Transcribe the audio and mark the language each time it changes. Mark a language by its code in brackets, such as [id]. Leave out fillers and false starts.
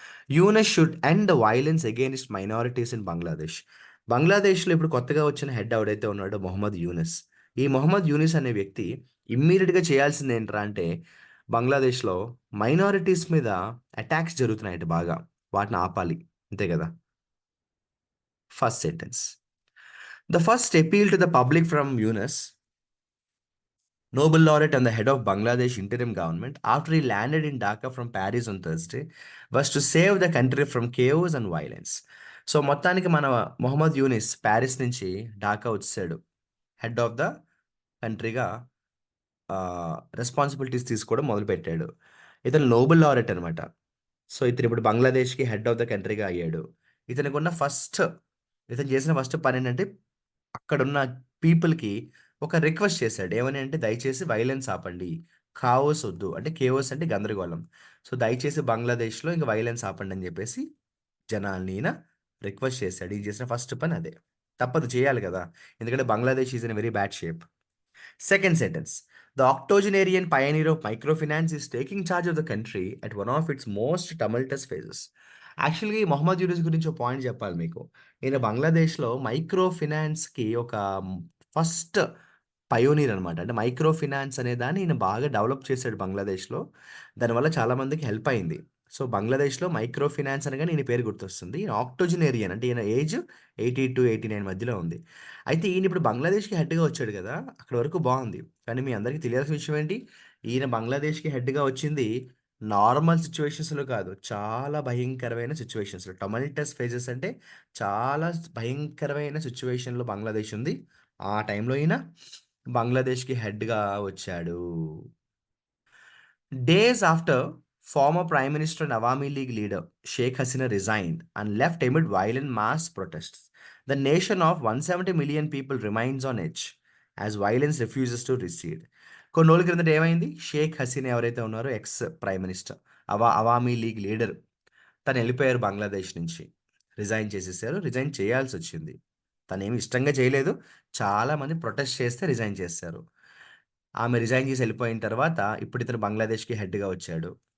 [en] Yunus should end the violence against minorities in Bangladesh. [te] బంగ్లాదేశ్లో ఇప్పుడు కొత్తగా వచ్చిన హెడ్ ఎవడైతే ఉన్నాడో మొహమ్మద్ యూనస్. ఈ మొహమ్మద్ యూనిస్ అనే వ్యక్తి ఇమ్మీడియట్గా చేయాల్సింది ఏంట్రా అంటే, బంగ్లాదేశ్లో మైనారిటీస్ మీద అటాక్స్ జరుగుతున్నాయట బాగా, వాటిని ఆపాలి. అంతే కదా. First sentence. [en] The first appeal to the public from Yunus, Nobel laureate and the head of Bangladesh interim government, after he landed in Dhaka from Paris on Thursday, was to save the country from chaos and violence. [te] So మొత్తానికి మన Mohammed Younis Paris నుంచి ఢాకా వచ్చాడు. Head of the కంట్రీగా responsibilities తీసుకోవడం మొదలుపెట్టాడు. ఇతను Nobel laureate అనమాట. So ఇతను ఇప్పుడు బంగ్లాదేశ్కి హెడ్ ఆఫ్ ద కంట్రీగా అయ్యాడు. ఇతనికి ఉన్న ఇతను చేసిన ఫస్ట్ పని ఏంటంటే, అక్కడున్న పీపుల్కి ఒక రిక్వెస్ట్ చేశాడు. ఏమని అంటే, దయచేసి వైలెన్స్ ఆపండి, కావోస్ వద్దు. అంటే కేవోస్ అంటే గందరగోళం. సో దయచేసి బంగ్లాదేశ్లో ఇంకా వైలెన్స్ ఆపండి అని చెప్పేసి జనాల్ని ఈయన రిక్వెస్ట్ చేశాడు. ఈయన చేసిన ఫస్ట్ పని అదే. తప్పదు, చేయాలి కదా, ఎందుకంటే [en] Bangladesh is in very bad shape. Second sentence. The octogenarian pioneer of microfinance is taking charge of the country at one of its most tumultuous phases. [te] యాక్చువల్గా ఈ మొహమ్మద్ యూనిస్ గురించి ఒక పాయింట్ చెప్పాలి మీకు. ఈయన బంగ్లాదేశ్లో మైక్రో ఫినాన్స్కి ఒక ఫస్ట్ పయోనీర్ అనమాట. అంటే మైక్రో ఫినాన్స్ అనే దాన్ని ఈయన బాగా డెవలప్ చేశాడు బంగ్లాదేశ్లో. దానివల్ల చాలామందికి హెల్ప్ అయింది. సో బంగ్లాదేశ్లో మైక్రో ఫినాన్స్ అనగానే ఈయన పేరు గుర్తొస్తుంది. ఈయన ఆక్టోజనేరియన్ అంటే ఈయన ఏజ్ 80 to 89 మధ్యలో ఉంది. అయితే ఈయన ఇప్పుడు బంగ్లాదేశ్కి హెడ్గా వచ్చాడు కదా, అక్కడ వరకు బాగుంది. కానీ మీ అందరికీ తెలియాల్సిన విషయం ఏంటి, ఈయన బంగ్లాదేశ్కి హెడ్గా వచ్చింది నార్మల్ సిచ్యువేషన్స్లో కాదు, చాలా భయంకరమైన సిచ్యువేషన్స్లో. టొమల్టస్ ఫేజెస్ అంటే చాలా భయంకరమైన సిచ్యువేషన్లో బంగ్లాదేశ్ ఉంది. ఆ టైంలో ఈయన బంగ్లాదేశ్కి హెడ్గా వచ్చాడు. [en] Days after, former Prime Minister and Awami League leader Sheikh Hasina resigned and left amid violent mass protests, the nation of 170 million people remains on edge as violence refuses to recede. [te] కొన్ని రోజుల క్రిందట ఏమైంది, షేక్ హసీనా ఎవరైతే ఉన్నారో X prime minister, Awami league leader, తను వెళ్ళిపోయారు బంగ్లాదేశ్ నుంచి. Resign చేసేసారు. రిజైన్ చేయాల్సి వచ్చింది. తను ఏమి ఇష్టంగా చేయలేదు, చాలామంది ప్రొటెస్ట్ చేస్తే రిజైన్ చేశారు. ఆమె రిజైన్ చేసి వెళ్ళిపోయిన తర్వాత ఇప్పుడు ఇతను బంగ్లాదేశ్కి హెడ్గా వచ్చాడు.